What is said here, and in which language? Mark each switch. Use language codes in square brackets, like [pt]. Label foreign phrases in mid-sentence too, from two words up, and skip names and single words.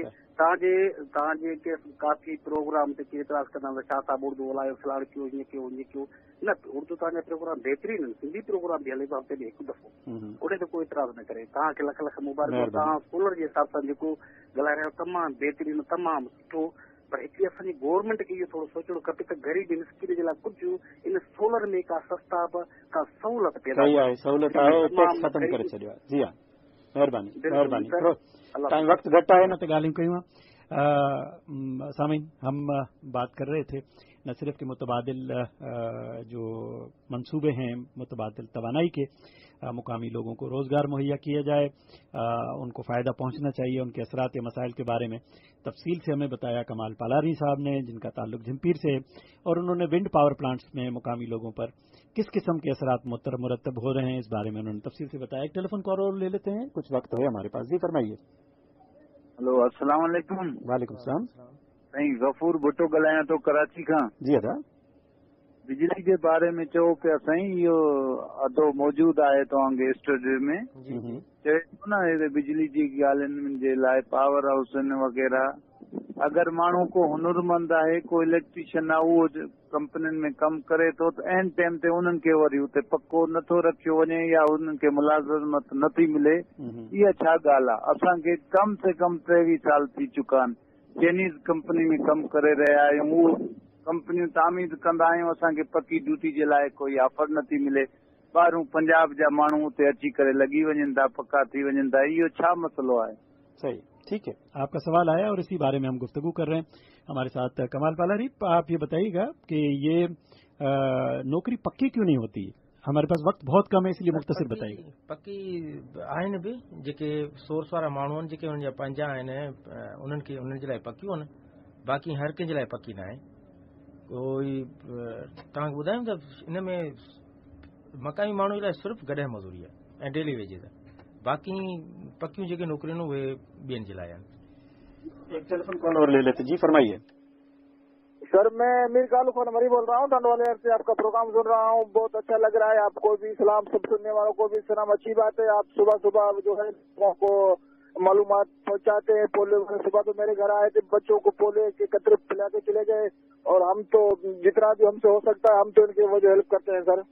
[sd] तव्हांजे काफ़ी प्रोग्राम ते केतिरा कंदा छा था उर्दू ॻाल्हायो फलाण कयो हीअं कयो हीअं कयो, न उर्दू तव्हांजा प्रोग्राम बहितरीन आहिनि, सिंधी प्रोग्राम बि हले पियो हफ़्ते में हिकु दफ़ो, उन ते कोई एतिराज़ न करे। तव्हांखे लख लख मुबारक, तव्हां स्कूलर जे हिसाब सां जेको ॻाल्हाए रहियो तमामु बहितरीन तमामु सुठो, पर हिकिड़ी असांजी गवर्नमेंट खे इहो थोरो सोचणो खपे त ग़रीब मिस्किन जे लाइ कुझु इन सोलर में का सस्ता का सहूलियत पैदा ख़त्म करे छॾियो आहे। जी हा, महिरबानी महिरबानी, टाइम वक्त घटि आहे न त ॻाल्हियूं कयूं आहे। [ur] سامعین، ہم بات کر رہے تھے نہ صرف کہ متبادل جو منصوبے ہیں متبادل توانائی کے، مقامی لوگوں کو روزگار مہیا کیا جائے، انکو فائدہ پہنچنا چاہیے، انکے اثرات یا مسائل کے بارے میں تفصیل سے ہمیں بتایا کمال پالاری صاحب نے، جنکا تعلق جھمپیر سے ہے، اور انہوں نے [en] wind power plants [ur] میں مقامی لوگوں پر کس قسم کے اثرات مرتب ہو رہے ہیں اس بارے میں انہوں نے تفصیل سے بتایا. एक [en] telephone call [ur] اور لے لیتے ہیں، کچھ وقت ہے ہمارے پاس. جی فرمائیے. हेलो, [ar] السلام عليكم. وعليكم السلام. [sd] साईं गफूर भुट्टो ॻाल्हायां थो कराची खां। जी अदा। बिजली जे बारे में चओ पिया साईं, इहो अदो मौजूदु आहे तव्हांखे स्टूडियो में, चए थो न बिजली जी ॻाल्हियुनि जे लाइ [en] power house [sd] वग़ैरह, अगरि माण्हू को हुनरमंद आहे, को इलेक्ट्रीशियन आहे, उहो कंपनियुनि में कमु करे थो त [en] on time [sd] ते उन्हनि खे वरी उते पको नथो रखियो वञे या उन्हनि खे मुलाज़मत नथी मिले, इहा छा ॻाल्हि आहे? असांखे कम से कम 23 साल थी चुका आहिनि [en] Chinese company [sd] में कमु करे रहिया आहियूं, उहो कंपनियूं तामीर कंदा आहियूं, असांखे पकी ड्यूटी जे लाइ कोई ऑफर नथी मिले, ॿाहिरूं पंजाब जा माण्हू उते अची करे लॻी वञनि था, पका थी वञनि था, इहो छा मसलो आहे? [ur] صحیح، ٹھیک ہے، آپکا سوال آیا اور اسی بارے میں ہم گفتگو کر رہے ہیں. ہمارے ساتھ کمال پالاری، آپ یہ بتائیےگا کہ یہ نوکری پکی کیوں نہیں ہوتی? ہمارے پاس وقت بہت کم ہے، اسلیے مختصر بتائیےگا. [sd] पक्की आहिनि बि जेके सोर्स वारा माण्हू आहिनि, जेके उन्हनि जा पंहिंजा आहिनि, उन्हनि जे लाइ पकियूं आहिनि, बाक़ी हर कंहिं जे लाइ पकी न आहे। कोई तव्हांखे ॿुधायूं त इन में मक़ामी माण्हू जे लाइ सिर्फ़ु गॾह मज़ूरी आहे ऐं [en] daily wages [sd] आहे, बाक़ी पकियूं जेके नौकरियूं आहिनि उहे ॿियनि जे लाइ आहिनि। [ur] एक [en] telephone call [ur] اور لے لیتے. جی فرمائیے. سر، میں میر کالو خان مری بول رہا ہوں، ٹنڈوالے سے آپکا پروگرام سن رہا ہوں، بہت اچھا لگ رہا ہے. آپکو بھی سلام، سب سننے والوں کو بھی سلام۔ اچھی بات ہے، آپ صبح صبح جو ہے لوگوں کو معلومات پہنچاتے ہیں. پولیو صبح تو میرے گھر آئے تھے، بچوں کو پولیو کے قطرے پلا کے چلے گئے، اور ہم تو جتنا بھی ہمسے ہو سکتا ہے ہم تو انکی وجہ ہیلپ کرتے ہیں سر.